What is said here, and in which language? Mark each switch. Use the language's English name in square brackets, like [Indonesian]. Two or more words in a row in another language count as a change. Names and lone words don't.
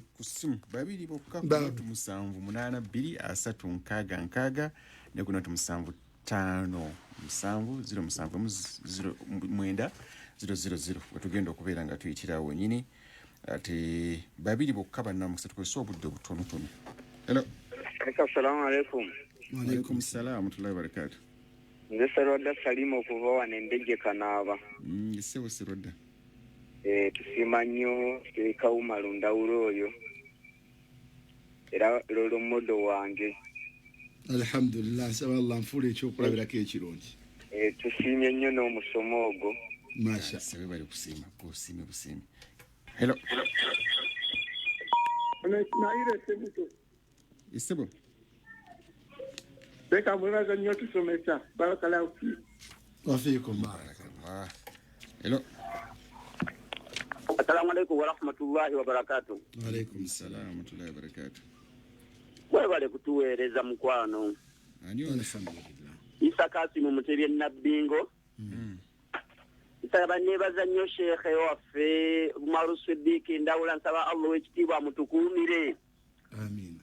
[Ganda] ku ssimu 2 bokka 7 ne kuno 7 wetugenda okubeera nga tuyitirawo wenyini ate 2 bokka bannamukisa tukozesa obudde obutonotono. Hello. [Arabic] السلام عليكم. وعليكم السلام ورحمة الله وبركاته. [Ganda] Nze Serodda Salimu okuva wano Endejje Kanaaba. Ssebo Serodda. Tusiima nnyo Kawuma Lundawulo oyo era lolo mmodo wange. Alhamdulillah, saba Allah nfule ekyokulabirako ekirungi. Tusiimye nnyo n'omusomo ogwo. Masha sebe bali kusiima kusiime busiime. Hello. Naire Sebuto. Isebo. Beka mwebaza nnyo tusomesa. [Arabic] بارك الله في. وفيكم بارك الله. [Ganda] Hello. [Arabic] السلام عليكم ورحمة الله وبركاته. وعليكم السلام ورحمة الله وبركاته. [Ganda] Webale kutuweereza mukwano. Aniyo alhamdulillah. Isa Kasimu Mutebye Nabbingo. Nsaba nebaza nnyo Sheikhe waffe Umaru Siddiqi Ndawula nsaba Allah w'ekitiibwa amutukuumire. Amin.